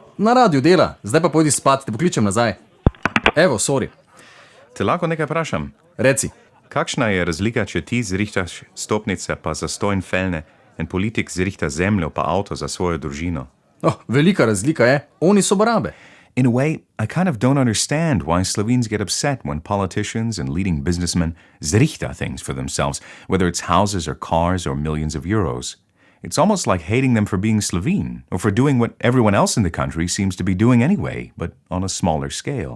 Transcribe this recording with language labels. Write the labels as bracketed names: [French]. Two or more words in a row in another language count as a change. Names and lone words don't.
[Slovenian] Na radiju dela, zdaj pa pojdi spat, te pokličem nazaj. Evo, sorry. Te lahko nekaj vprašam? Reci. Kakšna je razlika, če ti zrihtaš stopnice pa zastojn felne in politik zrihta zemljo pa avto za svojo družino? Velika razlika je, oni so barabe. [English] In a way, I kind of don't understand why Slovenes get upset when politicians and leading businessmen zrihta things for themselves, whether it's houses or cars or millions of euros. It's almost like hating them for being Slovene, or for doing what everyone else in the country seems to be doing anyway, but on a smaller scale.